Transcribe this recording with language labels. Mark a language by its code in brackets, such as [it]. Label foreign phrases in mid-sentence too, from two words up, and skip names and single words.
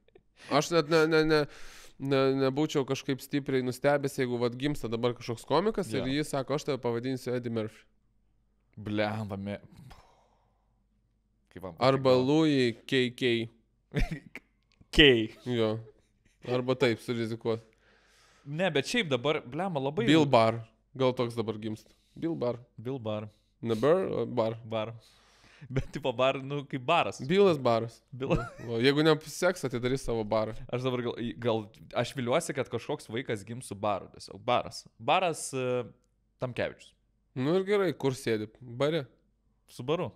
[lt] Aš net nebūčiau kažkaip stipriai nustebęs, jeigu gimsta dabar kažkoks komikas ir jis sako, aš tave pavadinsiu Eddie Murphy. Blemba. Arba Louis K.K. Kei. Jo. Arba taip, surizikuot. Ne, bet šiaip dabar, blema, labai... Bill Bar. Gal toks dabar gimsta. Bill Bar. Bill Bar. Ne Bar, o Bar. Bar. Bet tipo bar, nu, kaip baras. Billas baras. Bill... O jeigu nepasiseks, atidarys savo barą. Aš dabar gal... Aš viliuosi, kad kažkoks vaikas gims su baru. Tiesiog baras. Baras Tamkevičius. Nu ir gerai, kur sėdi? Bare. Su baru.